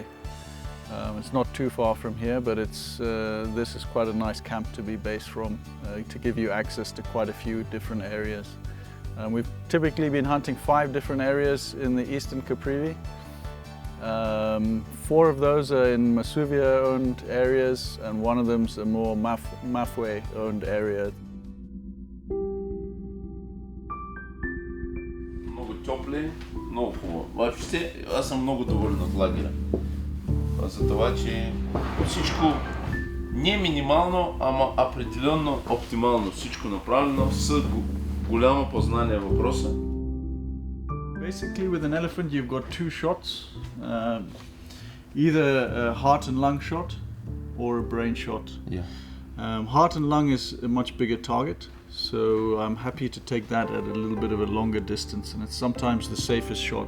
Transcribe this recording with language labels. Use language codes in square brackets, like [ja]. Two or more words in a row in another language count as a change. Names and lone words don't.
[en] It's not too far from here, but this is quite a nice camp to be based from, to give you access to quite a few different areas. We've typically been hunting 5 different areas in the eastern Caprivi. 4 of those are in Masuvia-owned areas, and one of them's a more Mafwe-owned area. [bg] Много топли, много хубаво. Въобще, аз съм много доволен от лагера. За това, че всичко не минимално, ама определено оптимално. Всичко направено с голямо познание въпроса. [en] Basically, with an elephant, you've got 2 shots, either a heart and lung shot or a brain shot. Yeah. Heart and lung is a much bigger target, so I'm happy to take that at a little bit of a longer distance, and it's sometimes the safest shot.